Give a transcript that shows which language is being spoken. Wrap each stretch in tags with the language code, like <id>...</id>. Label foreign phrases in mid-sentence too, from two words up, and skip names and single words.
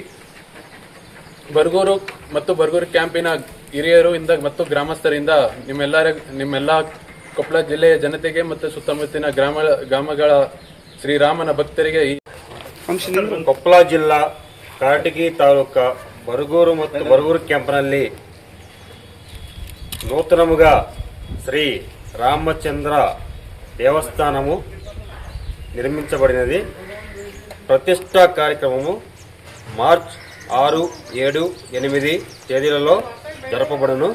<kn>ಬರಗೂರು ಮತ್ತು ಬರಗೂರು ಕ್ಯಾಂಪಿನ ಹಿರಿಯರು ಮತ್ತು ಗ್ರಾಮಸ್ಥರಿಂದ ನಿಮ್ಮೆಲ್ಲ ಕೊಪ್ಪಳ ಜಿಲ್ಲೆಯ ಜನತೆಗೆ ಮತ್ತು ಸುತ್ತಮುತ್ತಲಿನ ಗ್ರಾಮಗಳ ಶ್ರೀರಾಮನ ಭಕ್ತರಿಗೆ ಕೊಪ್ಪಳ ಜಿಲ್ಲಾ ಕಾರಟಗಿ ತಾಲೂಕು ಬರಗೂರು ಮತ್ತು ಬರಗೂರು ಕ್ಯಾಂಪ್ನಲ್ಲಿ</kn> <te>నూతనముగా శ్రీ రామచంద్ర దేవస్థానము నిర్మించబడినది. ప్రతిష్టా కార్యక్రమము మార్చ్ 6, 7, 8 తేదీలలో జరపబడును.</te>